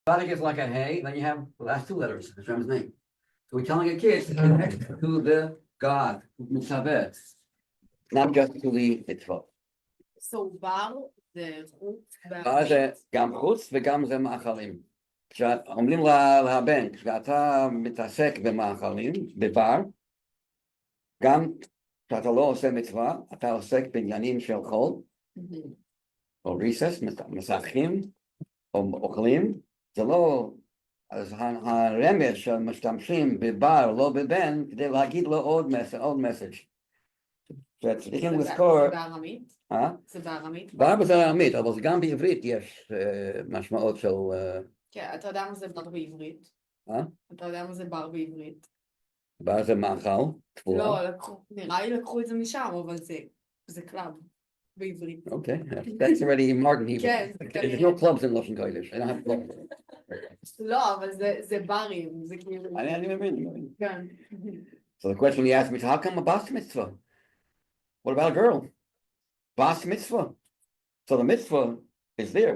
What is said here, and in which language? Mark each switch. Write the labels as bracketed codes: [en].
[en] Tzaddik is like a hey, then you have the last two letters, Hashem's name. So we're telling a kid to connect to the God, Mitzvah, not just to the mitzvah. [he] So בר זה חוץ בר זה גם חוץ וגם זה מאכלים. כשאומרים לבן, כשאתה מתעסק במאכלים, בבר, גם כשאתה לא עושה מצווה, אתה עוסק בעניינים של חול, או ריסס, משחקים, או אוכלים, זה לא, אז הרמז שמשתמשים בבר, לא בבן, כדי להגיד לו עוד מסאג'. שצריכים לזכור... זה בארמית? זה בארמית? בר זה ארמית, אבל גם בעברית יש משמעות של... כן, אתה יודע מה זה בר בעברית? אתה יודע מה זה בר בעברית? בר זה מאכל, תפורה. לא, נראה לי לקחו את זה משם, אבל זה קלאב בעברית. [en] Okay, that's already modern Hebrew. [he] כן. [en] There's no clubs in Lashon Kodesh. I don't have clubs. [he] לא, אבל זה ברים, זה כאילו... אני מבין. כן. [en] So the question he asked me is, how come a bas mitzvah? What about a girl? Bas mitzvah. So the mitzvah is there.